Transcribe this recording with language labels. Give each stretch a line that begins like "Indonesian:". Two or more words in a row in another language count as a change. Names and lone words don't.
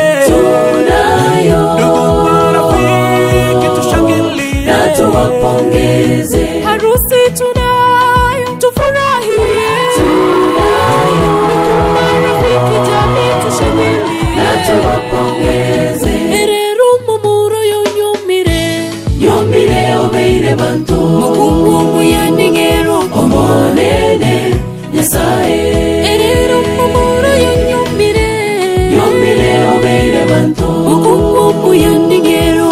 Swahili: Tunayo. Ndugu marafiki tushangilie. Na tuwapongeze. Harusi tunayo, tufurahie. Tunayo. Ndugu marafiki jamii tushangilie. Na tuwapongeze.
Gusii: Erero mumuro yo nyomire obeire bantu. Mukungu yaningero omonene Nyasaye. Erero mumuro yo nyomire obeire bantu. Mukungu yaningero